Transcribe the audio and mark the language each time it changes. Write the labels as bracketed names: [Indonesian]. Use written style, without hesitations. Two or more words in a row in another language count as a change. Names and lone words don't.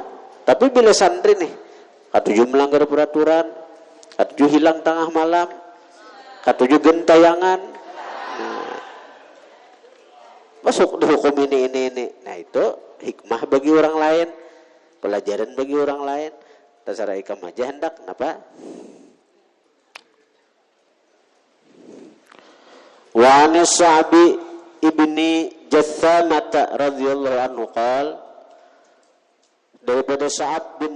[Banjar] Tapi bila santri nih, katujuh melanggar peraturan, katujuh hilang tengah malam, katujuh gentayangan, nah, masuk dihukum ini. Nah, itu hikmah bagi orang lain, pelajaran bagi orang lain. Terserah ikam aja hendak, kenapa? [Arabic] وعن الصعب بن جثامة رضي الله عنه قال, [Banjar] daripada Sa'ab bin